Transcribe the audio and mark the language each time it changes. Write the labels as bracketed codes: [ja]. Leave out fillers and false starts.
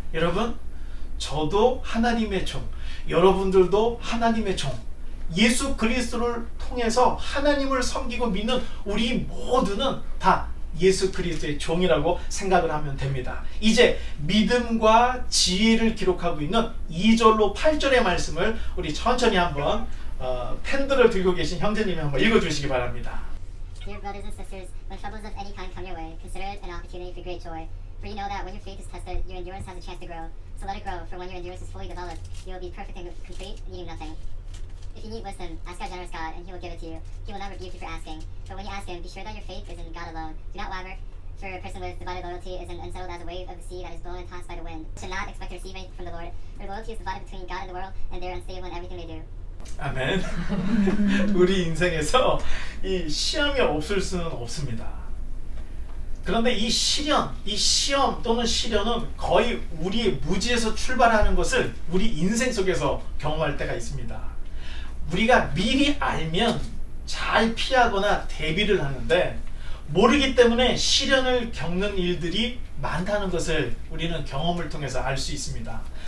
[ko] 여러분, 저도 하나님의 종, 여러분들도 하나님의 종, 예수 그리스도를 통해서 하나님을 섬기고 믿는 우리 모두는 다 예수 그리스도의 종이라고 생각을 하면 됩니다. 이제 믿음과 지혜를 기록하고 있는 2절로 8절의 말씀을 우리 천천히 한번 펜들을 들고 계신 형제님이 한번 읽어주시기 바랍니다. [en] Dear brothers and sisters, when troubles of any kind come your way, consider it an opportunity for great joy. For you know that when your faith is tested, your endurance has a chance to grow. So let it grow, for when your endurance is fully developed, you will be perfect and complete, needing nothing. If you need wisdom, ask our generous God, and He will give it to you. He will not rebuke you for asking. But when you ask Him, be sure that your faith is in God alone. Do not waver, for a person with divided loyalty is unsettled as a wave of the sea that is blown and tossed by the wind. You should not expect to receive anything from the Lord. Their loyalty is divided between God and the world, and they are unstable in everything they do. [ko] 아멘. 우리 인생에서 이 시험이 없을 수는 없습니다. 그런데 이 시련, 이 시험 또는 시련은 거의 우리의 무지에서 출발하는 것을 우리 인생 속에서 경험할 때가 있습니다. 우리가 미리 알면 잘 피하거나 대비를 하는데 모르기 때문에 시련을 겪는 일들이 많다는 것을 우리는 경험을 통해서 알 수 있습니다.